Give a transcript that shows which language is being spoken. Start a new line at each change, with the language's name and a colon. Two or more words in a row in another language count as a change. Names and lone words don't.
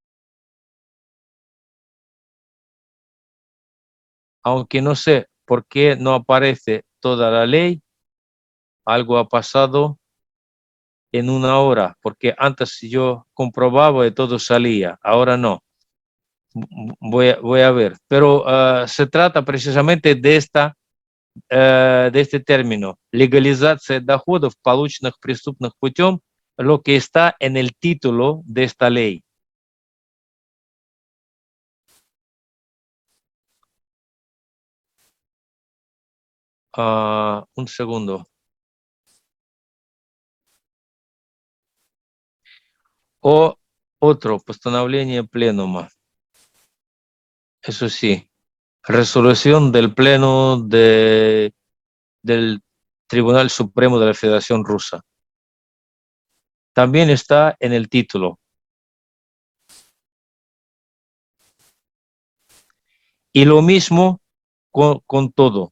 Spanish: Aunque no sé por qué no aparece toda la ley, algo ha pasado en una hora, porque antes yo comprobaba y todo salía, ahora no. Voy a ver, pero se trata precisamente de este término, legalización de
Russian: доходов, полученных преступным путем,
Spanish: lo que está en el título de esta ley. Un segundo. O otro,
Russian: постановление пленума.
Spanish: Eso sí, resolución del Pleno del Tribunal Supremo de la Federación Rusa. También está en el título. Y lo mismo con todo.